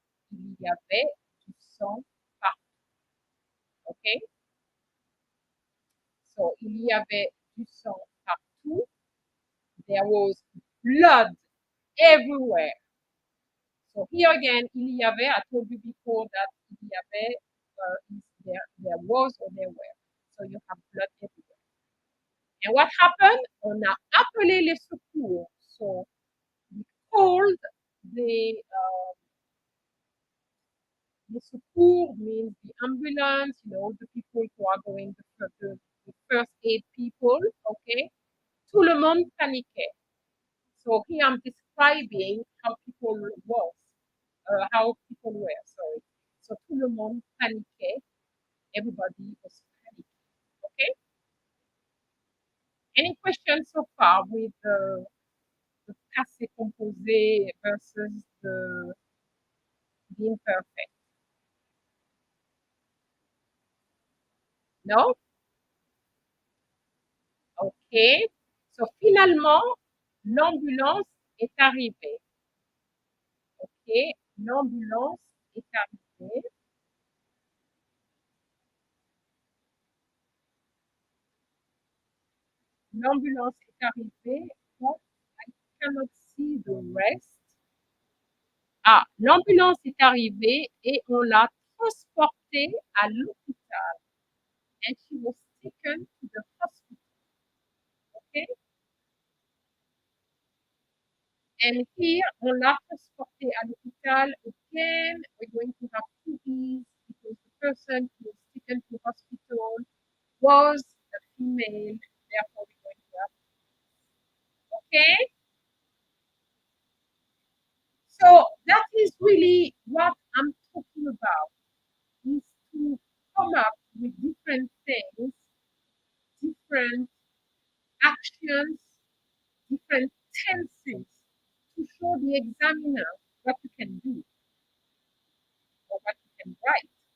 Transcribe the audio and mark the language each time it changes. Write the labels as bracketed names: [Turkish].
[French] Il y avait du sang partout. Okay? So il y avait du sang partout. [English] There was blood everywhere. So here again, [French] il y avait, [English] I told you before that il y avait is there was or there were. So you have blood everywhere. And what happened? [French] On a appelé les secours. [English] So we called the secours means the ambulance, the people who are going, the first aid people, okay? [French] Tout le monde paniquait. [English] So here I'm describing how people were, sorry. [French] So tout le monde paniquait. [English] Everybody was panicking, okay? Any questions so far with the passé composé versus the imperfect? No? OK. [French] So finalement, l'ambulance est arrivée. OK. L'ambulance est arrivée. L'ambulance est arrivée. [English] What? I cannot see the rest. [French] Ah, l'ambulance est arrivée et on l'a transportée à l'hôpital. [English] And she was taken to the hospital. Okay? And here, [French] on l'a transportée à l'hôpital. [English] Again, we're going to have two E's because the person who was taken to hospital was a female. Therefore, we're going to have, okay? So that is really what I'm talking about, is to come up with different things, different actions, different tenses to show the examiner what you can do or what you can write.